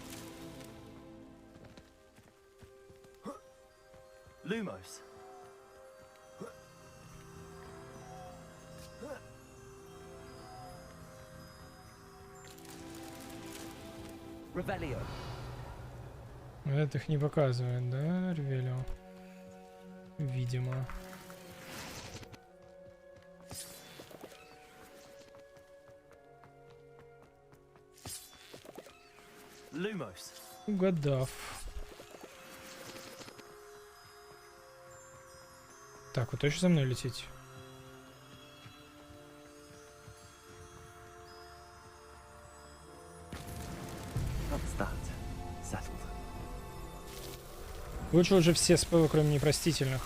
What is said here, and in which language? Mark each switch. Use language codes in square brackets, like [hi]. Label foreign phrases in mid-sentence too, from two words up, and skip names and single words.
[ru] Lumos. Revelio. Это их не показывает, да, Ревелио? Видимо. Lumos. Угадав. Так, вы точно за мной летите? [en] That's that. Settled. [ru] Лучше уже все спелы, кроме непростительных.